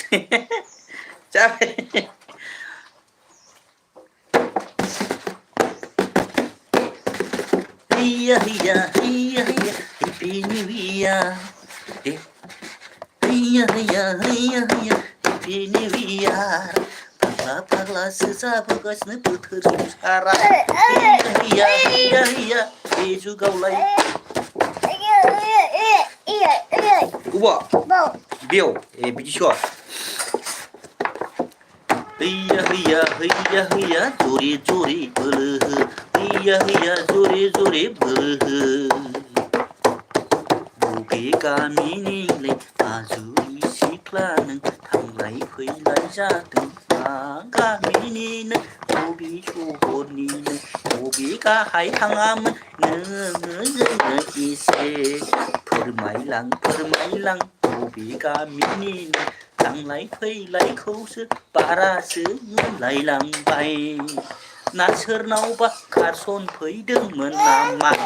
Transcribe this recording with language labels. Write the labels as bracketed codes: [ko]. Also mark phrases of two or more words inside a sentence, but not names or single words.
[brx] जाबाय हैया हैया हैया हैया [en] happy new year [brx] हैया हैया हैया हैया [en] happy new year [brx] फाग्ला फाग्लासो जाबोगासिनो बोथोर संसारा हैया हैया हैया हैया बे जुगावलाय अबाव बेयाव ए बिदिसो हैया हैया हैया हैया [hi] जरे जरे बोलो हो [brx] हैया हैया [hi] जरे जरे बोलो हो [brx] बबे गामिनिलै आजुलि सिख्ला नों थांलाय फैलाय जादों मा गामिनिनो बबे सहरनिनो बबे गाहाय थाङामोन नोङो जोंनो एसे फोरमायलां बबे गामिनिनो थांलाय फैलायखौसो बारासो नुलायलांबाय ना सोरनावबा खारसन फैदोंमोन नामा